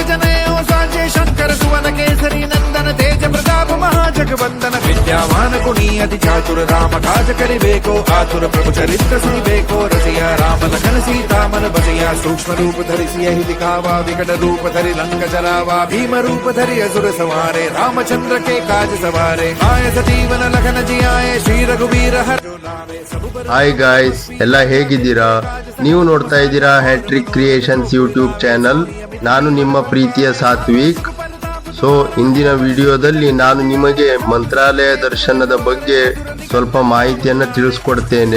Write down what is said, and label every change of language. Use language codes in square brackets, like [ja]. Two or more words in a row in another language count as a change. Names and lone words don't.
[awa] जनेऊ साजे शंकर सुवन केसरी नंदन तेज प्रताप महाजगवंदन विद्यावान गुणी अति चातुर राम काज करिबेको आतुर प्रभु चरित्र सुनिबेको रसिया राम लखन सीता मन बसिया सूक्ष्म रूप धरि सियहि दिखावा विकट रूप धरि लंक जरावा भीम रूप धरि असुर संहारे रामचंद्र के काज सवारे आए सजीवन लखन जियाए श्री रघुवीर हर [en] Hi guys, [kn] ಎಲ್ಲ ಹೇಗಿದ್ದೀರಾ? ನೀವು ನೋಡ್ತಾ ಇದ್ದೀರಾ ಹ್ಯಾಟ್ರಿಕ್ ಕ್ರಿಯೇಷನ್ಸ್ [en] YouTube channel. [kn] ನಾನು ನಿಮ್ಮ ಪ್ರೀತಿಯ ಸಾತ್ವಿಕ್. ಸೊ ಇಂದಿನ ವಿಡಿಯೋದಲ್ಲಿ ನಾನು ನಿಮಗೆ ಮಂತ್ರಾಲಯ ದರ್ಶನದ ಬಗ್ಗೆ ಸ್ವಲ್ಪ ಮಾಹಿತಿಯನ್ನು ತಿಳಿಸ್ಕೊಡ್ತೇನೆ.